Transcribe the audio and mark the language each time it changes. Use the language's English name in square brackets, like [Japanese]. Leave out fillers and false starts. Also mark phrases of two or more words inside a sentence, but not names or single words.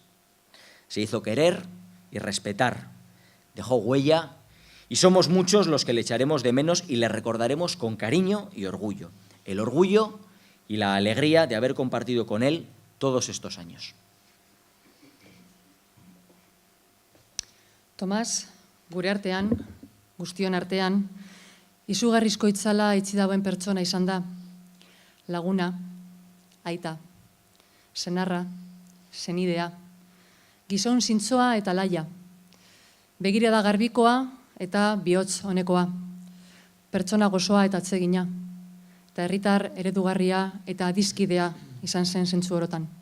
[Spanish] Se hizo querer y respetar, dejó huella y somos muchos los que le echaremos de menos y le recordaremos con cariño y orgullo. El orgullo y la alegría de haber compartido con él todos estos años. [Basque] Tomás, gure artean, guztion artean, izugarrizko itzala itzi dauen pertsona izan da, laguna, aita, senarra, senidea, gizon zintzoa eta laia, begirada garbikoa eta bihotz honekoa, pertsona gozoa eta atsegina, eta herritar eredugarria eta adizkidea izan zen zentzu orotan.